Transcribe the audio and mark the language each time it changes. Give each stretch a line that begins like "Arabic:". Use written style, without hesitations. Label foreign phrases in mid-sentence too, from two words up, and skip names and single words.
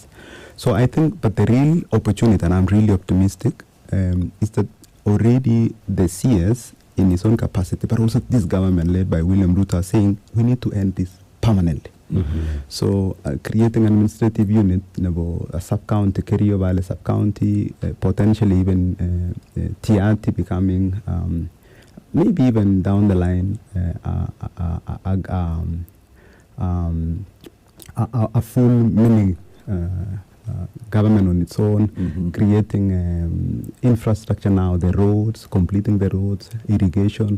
English: So I think, but the real opportunity, and I'm really optimistic, is that already the CS in his own capacity, but also this government led by William Ruto are saying we need to end this permanently. So creating an administrative unit, a sub-county, Kerio Valley sub-county, potentially even Taaitab becoming, maybe even down the line, a full mini government on its own, creating infrastructure now, the roads, completing the roads, irrigation.